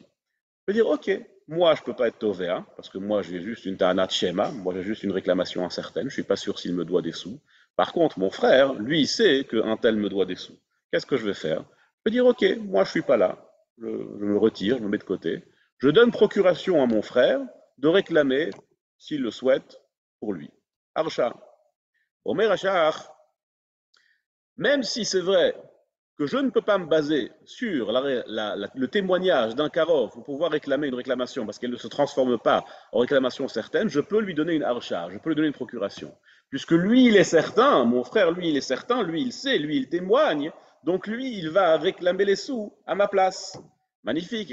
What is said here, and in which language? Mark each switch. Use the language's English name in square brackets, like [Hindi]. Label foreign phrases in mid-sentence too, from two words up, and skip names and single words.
[French] Je peux dire ok, moi je ne peux pas être tovéa, parce que moi j'ai juste une [Hebrew] טענת שמא, [French] moi j'ai juste une réclamation incertaine, je ne suis pas sûr s'il me doit des sous. Par contre, mon frère, lui, il sait qu'un tel me doit des sous. Qu'est-ce que je vais faire? Je peux dire ok, moi je ne suis pas là, je me retire, je me mets de côté. Je donne procuration à mon frère de réclamer s'il le souhaite, pour lui. Archa. [Hebrew] אומר אחר, [French] même si c'est vrai que je ne peux pas me baser sur le témoignage d'un Karov pour pouvoir réclamer une réclamation parce qu'elle ne se transforme pas en réclamation certaine, je peux lui donner une archa, je peux lui donner une procuration. Puisque lui, il est certain, mon frère, lui, il est certain, lui, il sait, lui, il témoigne, donc lui, il va réclamer les sous à ma place.